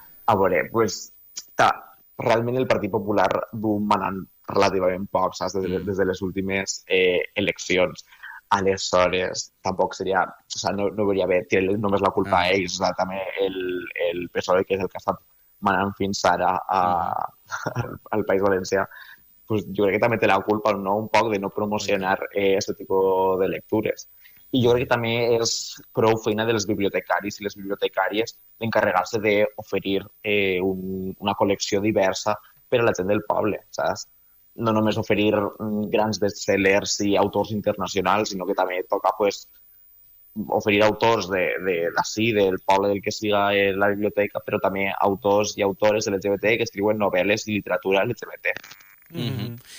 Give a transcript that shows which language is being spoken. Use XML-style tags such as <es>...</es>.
<ca>A veure, pues, realment el Partit Popular du manant relativament poc, saps? Des de les últimes eleccions. Aleshores, tampoc seria... O sigui, no veuria bé tirar només la culpa a ells, o sigui, també el PSOE, que és el que ha estat manant fins ara al País Valencià.</ca> <es>pues yo creo que también te la culpa, ¿no?, un poco de no promocionar este tipo de lectures. Y yo creo que también es</es> <ca>prou feina</ca> <es>de los</es> <ca>bibliotecaris</ca> <es>y las bibliotecarias de encargarse de</es> <ca>oferir</ca> <es>una colección diversa</es> <ca>per a la gent del poble, saps? No només oferir grans bestsellers i autors internacionals, sinó que també toca, pues, oferir autors d'ací, del poble del que siga la biblioteca, però també autors i autores de LGBT que escriuen novel·les i literatura LGBT. Mm-hmm.</ca>